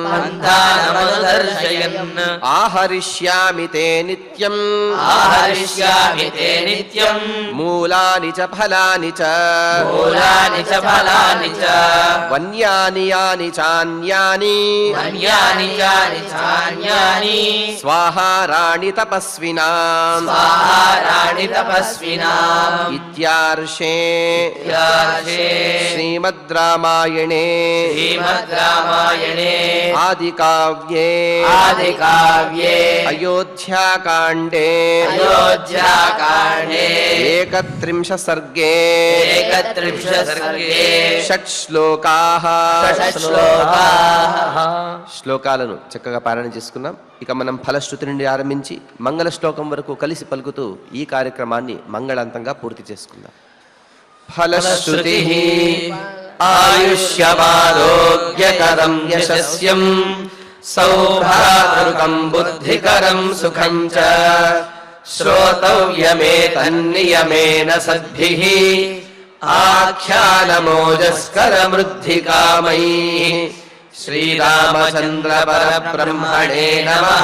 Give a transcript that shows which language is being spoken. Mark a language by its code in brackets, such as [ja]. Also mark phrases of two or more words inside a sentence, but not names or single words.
[sa] ఆహరిష్యామి తే నిత్యం మూలాని చ ఫలాని చ వన్యాని యాని చాన్యాని స్వాహారాణి తపస్వినాం तपस्विनाम् इत्यार्षे श्रीमद् रामायणे श्रीमद्रामायणे आदिकाव्ये अयोध्याकाण्डे अयोध्याकाण्डे 31 सर्गे 31 सर्गे షట్శ్లోకాః షట్శ్లోకాః [te] శ్లోకాలను చక్కగా పారాయణ చేసుకున్నాం. ఇక మనం ఫలశ్రుతి నుండి ఆరంభించి మంగళ శ్లోకం వరకు కలిసి పలుకుతూ ఈ కార్యక్రమాన్ని మంగళంతంగా పూర్తి చేసుకుందాం. ఫలశ్రుతి [sa] ఆయుష్యమారోగ్యకరం యశస్యం సౌభాతృకం బుద్ధికరం సుఖం చ శ్రోతవ్యమేతన్నియమేన సద్భిః ఆఖ్యానమోజస్కరమృద్ధికామైః శ్రీరామచంద్ర పరబ్రహ్మణే నమః.